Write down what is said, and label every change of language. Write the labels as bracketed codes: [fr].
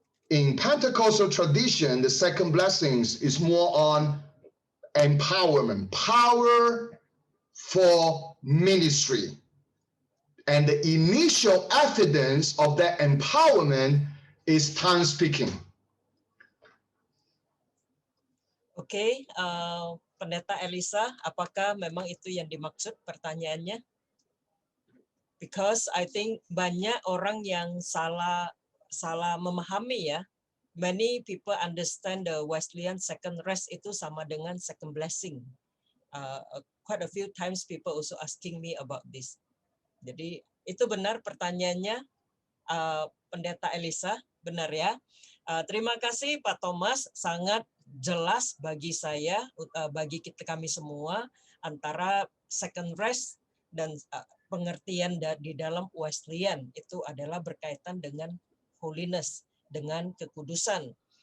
[en] In Pentecostal tradition, the second blessings is more on empowerment, power for ministry. And the initial evidence of that empowerment is tongue speaking. [id] Oke, Pendeta Elisa, apakah memang itu yang dimaksud pertanyaannya? Because I think banyak orang yang salah memahami ya. [en] Many people understand the Wesleyan second rest itu sama dengan second blessing. Quite a few times people also asking me about this. [id] Jadi itu benar pertanyaannya, Pendeta Elisa, benar ya. Terima kasih Pak Thomas, sangat jelas bagi saya, bagi kami semua, antara second rest dan pengertian di dalam Wesleyan itu adalah berkaitan dengan holiness, dengan kekudusan.